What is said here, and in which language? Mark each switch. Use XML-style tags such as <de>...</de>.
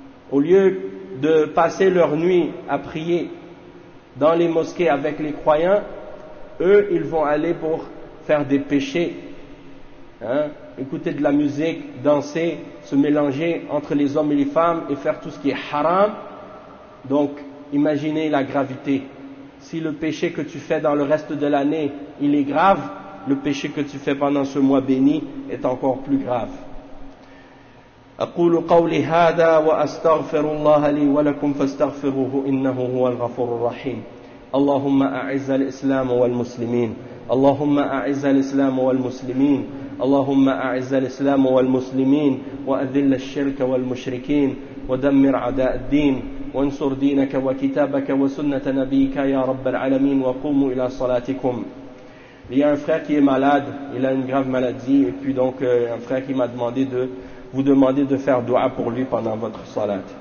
<fr>Au lieu de passer leur nuit à prier dans les mosquées avec les croyants, eux, ils vont aller pour faire des péchés, hein, écouter de la musique, danser, se mélanger entre les hommes et les femmes et faire tout ce qui est haram. Donc, imaginez la gravité. Si le péché que tu fais dans le reste de l'année, il est grave, le péché que tu fais pendant ce mois béni est encore plus grave.</fr> <ar>أقول قولي هذا وأستغفر الله لي ولكم فاستغفروه إنه هو الغفور الرحيم اللهم أعز الإسلام والمسلمين اللهم أعز الإسلام والمسلمين اللهم أعز الإسلام والمسلمين وأذل الشرك والمشركين ودمر عداء الدين وانصر دينك وكتابك وسنة نبيك يا رب العالمين وقوموا إلى صلاتكم.</ar> <fr>Il y a un frère qui est malade, il a une grave maladie, et puis donc un frère qui m'a demandé de vous demander de faire dua pour lui pendant votre salat.</fr>